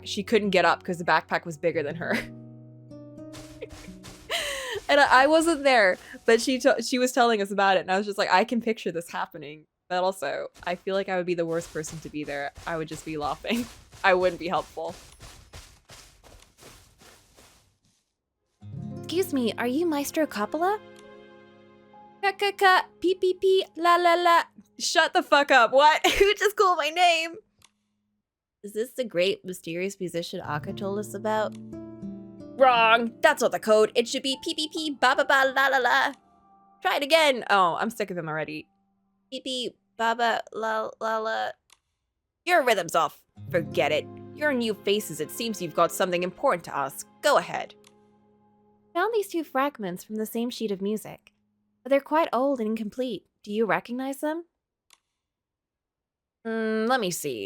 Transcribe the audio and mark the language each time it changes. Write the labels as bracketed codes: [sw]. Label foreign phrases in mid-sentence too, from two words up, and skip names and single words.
[en] She couldn't get up because the backpack was bigger than her. And I wasn't there, but she was telling us about it, and I was just like, I can picture this happening. But also, I feel like I would be the worst person to be there. I would just be laughing. I wouldn't be helpful. Excuse me, are you Maestro Coppola? Ka-ka-ka, pee-pee-pee, la-la-la. Shut the fuck up, what? Who just called my name? Is this the great mysterious musician Aka told us about? Wrong! That's not the code. It should be pee-pee-pee, ba-ba-ba-la-la-la. Try it again. Oh, I'm sick of him already. Pee-pee, ba-ba-la-la-la. Your rhythm's off. Forget it. You're new faces. It seems you've got something important to ask. Go ahead. Found these two fragments from the same sheet of music. But they're quite old and incomplete. Do you recognize them? Let me see.